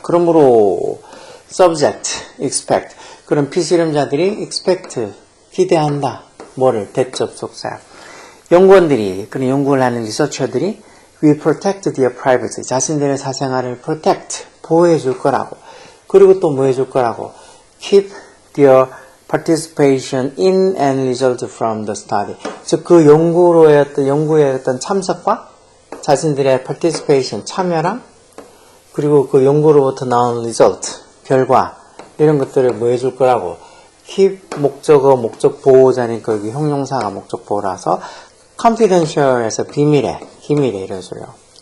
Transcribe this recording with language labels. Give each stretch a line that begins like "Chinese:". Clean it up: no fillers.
Korean: 그러므로 subject, expect, 그런 피실험자들이 expect, 기대한다. 뭐를? 대접속사. 연구원들이, 그런 연구를 하는 리서처들이
English: will protect their privacy,
Korean: 자신들의 사생활을 protect, 보호해 줄 거라고. 그리고 또 뭐 해줄 거라고?
English: keep their participation in and result from the study.
Korean: 즉, 그 연구의 어떤 참석과 자신들의 participation, 참여랑, 그리고 그 연구로부터 나온 result, 결과, 이런 것들을 뭐 해줄 거라고. keep, 목적어, 목적 보호자니까 여기 형용사가 목적 보호라서 confidential에서 비밀에, 기밀에 이런 소리요.